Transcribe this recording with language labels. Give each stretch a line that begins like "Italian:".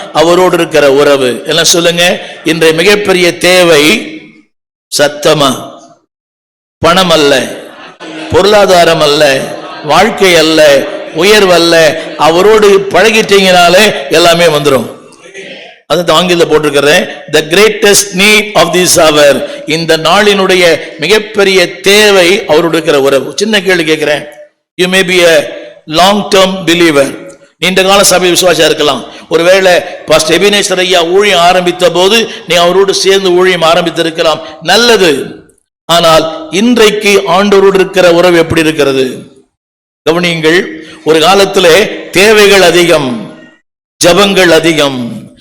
Tamil: அவரோடு இருக்கிற உறவு. எல்லாம் சொல்லுங்க. இன்றைய மிகப்பெரிய தேவை சத்தமா, பணம் அல்ல, பொருளாதாரம் அல்ல, வாழ்க்கை அல்ல, உயர்வு அல்ல. அவரோடு பழகிட்டீங்கனாலே எல்லாமே வந்துடும். அது ஆங்கில போட்டிருக்கிறேன்,
English: the greatest need of this hour.
Tamil: இந்த நாளினுடைய மிகப்பெரிய தேவை அவரோடு இருக்கிற உறவு. சின்ன கேள்வி கேட்கிறேன்.
English: you may be a long term believer,
Tamil: நீண்ட கால சபை விசுவாசியா இருக்கலாம். ஒருவேளை பாஸ்டர் எபினேசர் ஐயா ஊழியம் ஆரம்பித்த போது நீ அவரோடு சேர்ந்து ஊழியம் ஆரம்பித்திருக்கலாம், நல்லது. ஆனால் இன்றைக்கு ஆண்டவரோடு இருக்கிற உறவு எப்படி இருக்கிறது? கவனியுங்கள். ஒரு காலத்திலே தேவைகள் அதிகம், ஜபங்கள் அதிகம்.